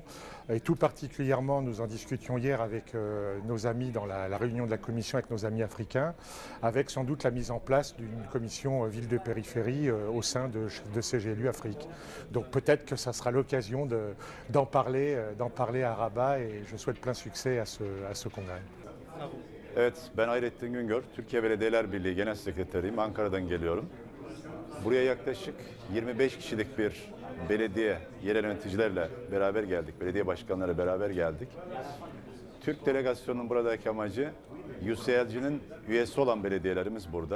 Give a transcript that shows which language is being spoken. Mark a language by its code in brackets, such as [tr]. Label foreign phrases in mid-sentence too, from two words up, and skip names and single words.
[fr] Et tout particulièrement, nous en discutions hier avec nos amis dans la réunion de la commission avec nos amis africains, avec sans doute la mise en place d'une commission ville de périphérie au sein de CGLU Afrique. Donc peut-être que ça sera l'occasion d'en parler à Rabat et je souhaite plein succès à ce congrès. [tr] Evet, ben Hayrettin Güngör, Türkiye Belediyeler Birliği Genel Sekreteriyim. Ankara'dan geliyorum. Buraya yaklaşık 25 kişilik bir belediye, yerel yöneticilerle beraber geldik. Belediye başkanları beraber geldik. Türk delegasyonunun buradaki amacı, UCLG'nin üyesi olan belediyelerimiz burada.